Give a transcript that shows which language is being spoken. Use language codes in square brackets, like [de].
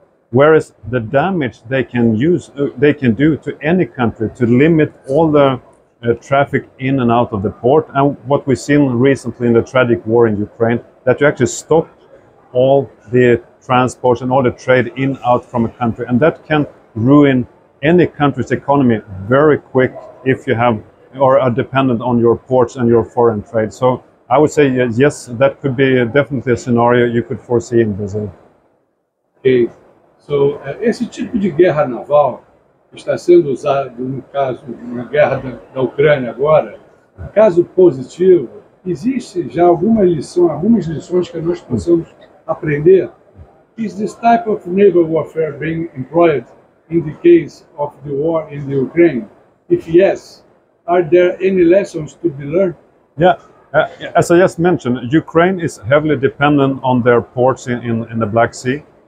[en] Whereas the damage they can do to any country to limit all the traffic in and out of the port, and what we've seen recently in the tragic war in Ukraine, that you actually stop all the transports and all the trade in out from a country, and that can ruin any country's economy very quick if you have or are dependent on your ports and your foreign trade. So I would say yes, that could be definitely a scenario you could foresee in Brazil. Okay. [pt] So, esse tipo de guerra naval está sendo usado, no caso, na guerra da Ucrânia agora, caso positivo, existe já algumas lições que nós possamos aprender? [en] Is this type of naval warfare being employed in the case of the war in the Ukraine? If yes, are there any lessons to be learned? Yeah. As I just mentioned, Ukraine is heavily dependent on their ports in the Black Sea.